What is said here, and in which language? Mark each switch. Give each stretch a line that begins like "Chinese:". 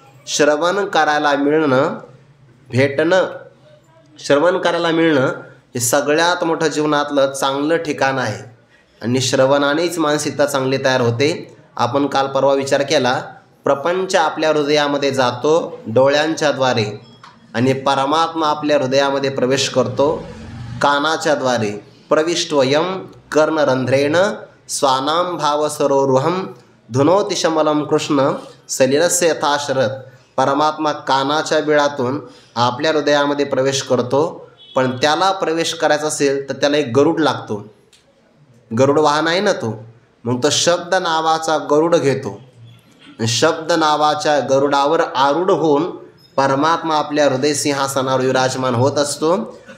Marathi: श्रवण करायला मिळणं, भेटणं, श्रवण करायला मिळणं हे सगळ्यात मोठं जीवनातलं चांगलं ठिकाण आहे. आणि श्रवणानेच मानसिकता चांगली तयार होते. आपण काल परवा विचार केला, प्रपंच आपल्या हृदयामध्ये जातो डोळ्यांच्या द्वारे, आणि परमात्मा आपल्या हृदयामध्ये प्रवेश करतो कानाच्या द्वारे.
Sanskrit: प्रविष्टवयम कर्णरंध्रेण स्वानाम भाव सरोरुहम धुनोति शमलम कृष्ण सलिलस्य यथा शरद.
Marathi: परमात्मा कानाच्या बिळातून आपल्या हृदयामध्ये प्रवेश करतो. पण त्याला प्रवेश करायचा असेल तर त्याला एक गरुड लागतो. गरुड वाहन आहे ना तो, मग तो शब्द नावाचा गरुड घेतो. शब्द नावाच्या गरुडावर आरूढ होऊन परमात्मा आपल्या हृदय सिंहासनावर विराजमान होत असतो.